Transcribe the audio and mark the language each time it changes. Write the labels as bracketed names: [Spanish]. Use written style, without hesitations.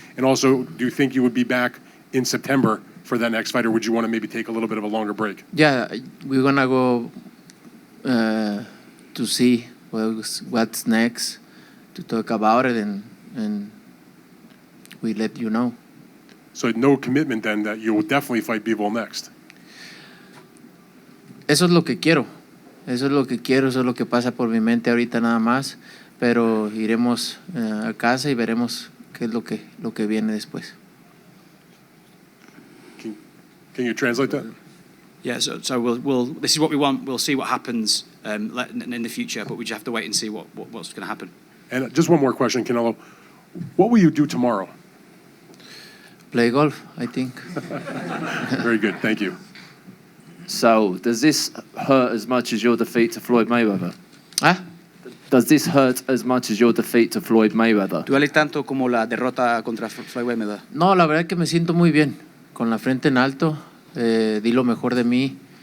[English] And also, do you think you would be back in September for that next fight, or would you want to maybe take a little bit of a longer break? Yeah, we're going to go to see what's next, to talk about it, and we let you know. So no commitment then that you will definitely fight Bivol next? [Spanish] Eso es lo que quiero, eso es lo que pasa por mi mente ahorita nada más, pero iremos a casa y veremos qué es lo que viene después. [English] Can you translate that? Yeah, so we'll this is what we want. We'll see what happens in the future, but we just have to wait and see what's going to happen. And just one more question, Canelo. What will you do tomorrow? Play golf, I think. Very good, thank you. So, does this hurt as much as your defeat to Floyd Mayweather? ¿Ah? Does this hurt as much as your defeat to Floyd Mayweather? [Spanish] ¿Duele tanto como la derrota contra Floyd Mayweather? No, la verdad es que me siento muy bien, con la frente en alto, di lo mejor de mí.